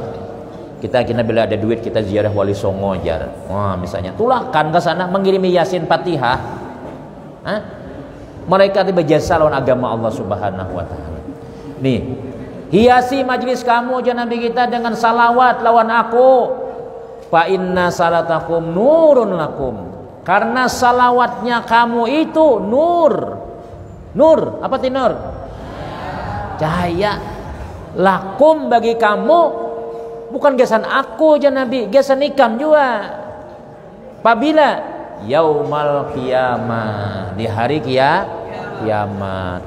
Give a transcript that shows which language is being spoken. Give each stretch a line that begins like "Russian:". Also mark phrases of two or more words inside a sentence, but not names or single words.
Banjar: Kita bila ada duit kita ziarah Wali Songo aja. Wah, misalnya tulakan ke sana mengirimi Yasin Fatihah. Hah? Mereka tiba jasa lawan agama Allah
Arabic: Subhanahu wa taala.
Banjar: Nih, hiasi majlis kamu aja Nabi kita dengan salawat lawan aku.
Arabic: Fa inna salatakum nurun lakum.
Banjar: Karena salawatnya kamu itu nur. Nur, apa ti nur? Cahaya. Lakum bagi kamu, bukan gesan aku aja Nabi, gesan ikam juga. Apabila
Arabic: yaumal qiyamah,
Banjar: di hari kiamat.